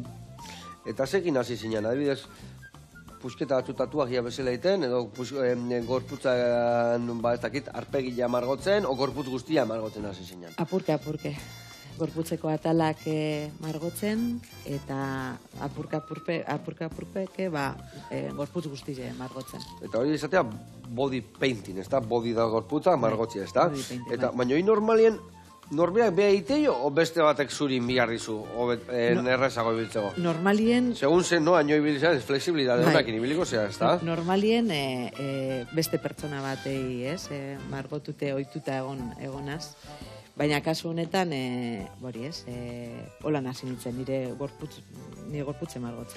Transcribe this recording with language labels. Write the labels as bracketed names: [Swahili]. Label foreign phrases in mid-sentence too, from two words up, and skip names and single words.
[Basque] Eta zekin hasi zinean, adibidez, pusketa batzu tatuagia bezala egiten, edo gorputzan, ez dakit, arpegila margotzen, o gorputz guztia margotzen hasi zinean? Apurke. Gorputzeko atalak margotzen, eta apurke, gorputz guztia margotzen. Eta hori izatea [English] body painting, [Basque] ez da? Body da gorputza margotzia, ez da? [English] Body painting, [Basque] eta baina hori normalien, norbeak beha iteio, o beste batek zurin biharrizu, errezago ibiltzeko? Normalien... Segun zen, no, aino ibiltzea, ez flexibilidade honakin ibiliko zea, ez da? Normalien beste pertsona batei, ez? Margotute, ohituta egonaz. Baina kasu honetan, holan hasi nintzen, nire gorputze margotzen.